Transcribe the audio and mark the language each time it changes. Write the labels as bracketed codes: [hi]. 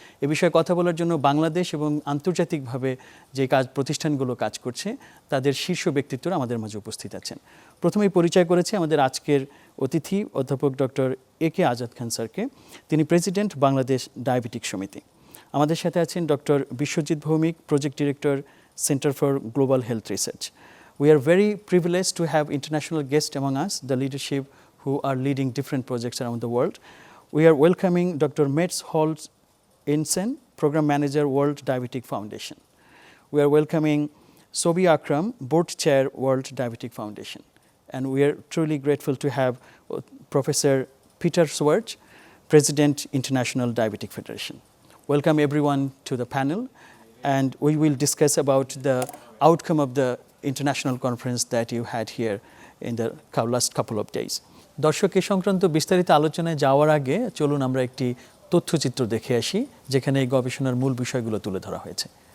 [bn] এ বিষয়ে কথা বলার জন্য বাংলাদেশ এবং আন্তর্জাতিকভাবে যে প্রতিষ্ঠানগুলো কাজ করছে তাদের শীর্ষ ব্যক্তিত্বরা আমাদের মাঝে উপস্থিত আছেন। প্রথমেই পরিচয় করেছি আমাদের আজকের অতিথি অধ্যাপক ডক্টর একে আজাদ খান স্যারকে। তিনি প্রেসিডেন্ট বাংলাদেশ ডায়াবেটিক সমিতি। আমাদের সাথে আছেন doctor Biswajit Bhowmik, project director, centre for global health research. [en] We are very privileged to have international guests among us, the leadership who are leading different projects around the world. We are welcoming Dr. Mets Holz-Insen, Program Manager, World Diabetic Foundation. We are welcoming Sobi Akram, Board Chair, World Diabetic Foundation. And we are truly grateful to have Professor Peter Schwartz, President, International Diabetic Federation. Welcome everyone to the panel, and we will discuss about the outcome of the international conference that you had here in the last couple of days. [bn] দর্শক এই সংক্রান্ত বিস্তারিত আলোচনায় যাওয়ার আগে চলুন আমরা একটি তথ্যচিত্র দেখে আসি যেখানে এই গবেষণার মূল বিষয়গুলো তুলে ধরা হয়েছে।